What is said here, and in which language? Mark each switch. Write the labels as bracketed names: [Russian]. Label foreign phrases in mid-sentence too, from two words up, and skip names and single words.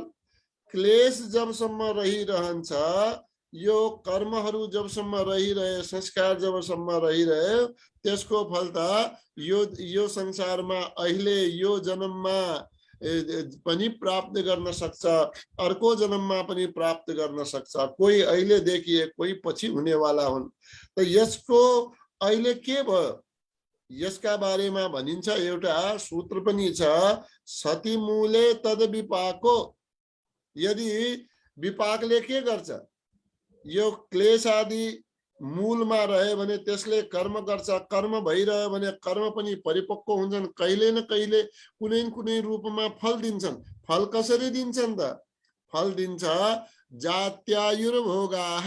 [Nepali] क्लेश जबसम्म रहिरहन्छ, यो कर्महरू जबसम्म रहिरहे, संस्कार जबसम्म रहिरहे, त्यसको फल त यो संसारमा अहिले यो जन्ममा पनि प्राप्त गर्न सक्छ, अर्को जन्ममा पनि प्राप्त गर्न सक्छ। कोही अहिले देखिए, कोही पछि हुनेवाला हुन्। त यसको अहिले के भयो? यसका बारेमा भनिन्छ, एउटा सूत्र पनि छ, [Sanskrit] सति मूले तद विपाको। [Nepali] यदि विपाकले के गर्छ? यो क्लेश आदि मूलमा रह्यो भने त्यसले कर्म गर्छ, कर्म भइरह्यो भने कर्म पनि परिपक्व हुन्छन्, कहिले न कहिले कुनै न कुनै रूपमा फल दिन्छन्। फल कसरी दिन्छन् त? फल दिन्छ जात्यायुर्भोगाः।